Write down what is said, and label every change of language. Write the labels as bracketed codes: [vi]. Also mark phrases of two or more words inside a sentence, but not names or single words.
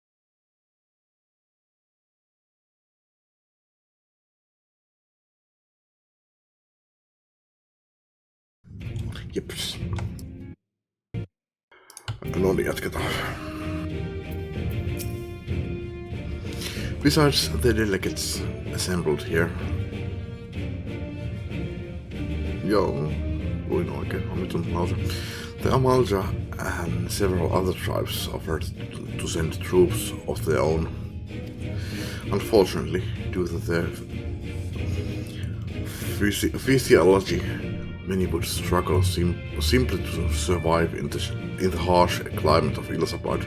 [fi] Jeps. No niin, jatketaan. [en] Besides the delegates assembled here. [fi] Joo, luin oikein, on nyt on lause. [en] The Amalja and several other tribes offered to send troops of their own. Unfortunately, due to their physiology, many would struggle simply to survive in the harsh climate of Ilsabad.